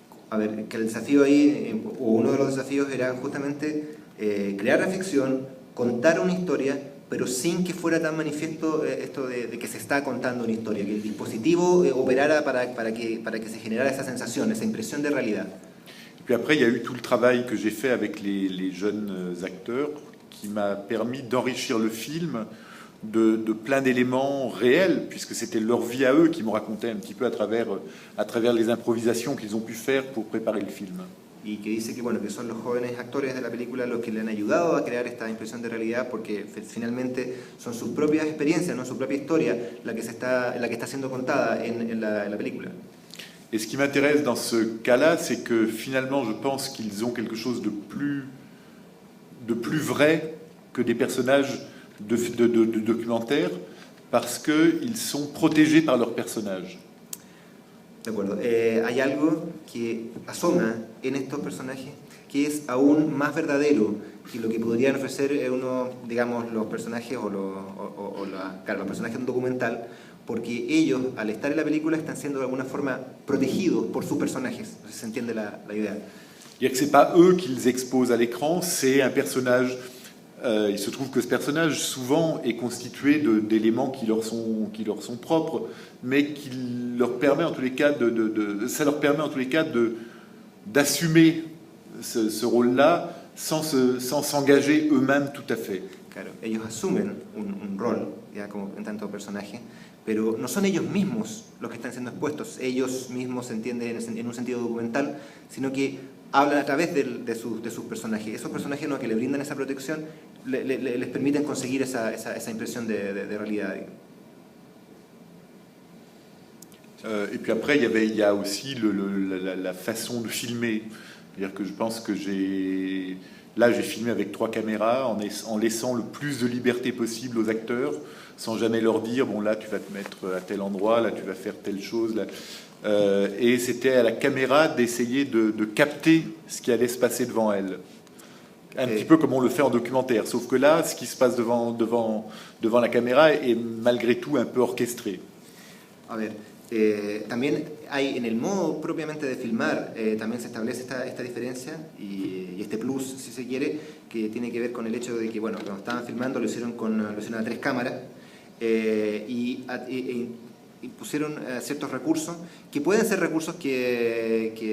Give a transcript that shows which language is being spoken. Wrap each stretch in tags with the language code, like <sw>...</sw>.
<es>A ver, que el desafío ahí, o uno de los desafíos era justamente crear la ficción, contar una historia, pero sin que fuera tan manifiesto esto de que se está contando una historia, que el dispositivo operara para que se generara esa sensación, esa impresión de realidad.</es> <fr>Et puis après, il y a eu tout le travail que j'ai fait avec les jeunes acteurs qui m'a permis d'enrichir le film de plein d'éléments réels, puisque c'était leur vie à eux qui m'ont raconté un petit peu à travers les improvisations qu'ils ont pu faire pour préparer le film.</fr> <es>Y que dice que, bueno, que son los jóvenes actores de la película los que le han ayudado a crear esta impresión de realidad, porque finalmente son sus propias experiencias, ¿no? Su propia historia la que está siendo contada en la película.</es> <fr>Et ce qui m'intéresse dans ce cas-là, c'est que finalement, je pense qu'ils ont quelque chose de plus vrai que des personnages de documentaires, parce qu'ils sont protégés par leurs personnages.</fr> <es>De acuerdo. Hay algo que asoma en estos personajes que es aún más verdadero que lo que podrían ofrecer digamos, los personajes claro, los personajes de un documental, porque ellos, al estar en la película, están siendo de alguna forma protegidos por sus personajes. No sé si se entiende la idea.</es> <fr>C'est-à-dire que ce n'est pas eux qu'ils exposent à l'écran, c'est un personnage. Il se trouve que ce personnage, souvent, est constitué d'éléments qui leur sont propres, mais qui leur permet en tous les cas ça leur permet en tous les cas d'assumer ce rôle-là sans s'engager eux-mêmes tout à fait.</fr> <es>Claro, ellos asumen un rol, ya como en tanto personaje, pero no son ellos mismos los que están siendo expuestos, ellos mismos se entienden en un sentido documental, sino que hablan a través de sus personajes. Esos personajes, ¿no?, que le brindan esa protección les permiten conseguir esa impresión de realidad.</es> <fr>Et puis après, il y a aussi la façon de filmer. C'est-à-dire que je pense que j'ai filmé avec 3 caméras en laissant le plus de liberté possible aux acteurs, sans jamais leur dire, bon là tu vas te mettre à tel endroit, là tu vas faire telle chose. Là. Et c'était à la caméra d'essayer de capter ce qui allait se passer devant elle. Un petit peu comme on le fait en documentaire, sauf que là, ce qui se passe devant la caméra est malgré tout un peu orchestré.</fr> <es>A ver, también hay en el modo propiamente de filmar, también se establece esta diferencia y este plus, si se quiere, que tiene que ver con el hecho de que, bueno, cuando estaban filmando lo hicieron a 3 cámaras y pusieron ciertos recursos que pueden ser recursos que</es>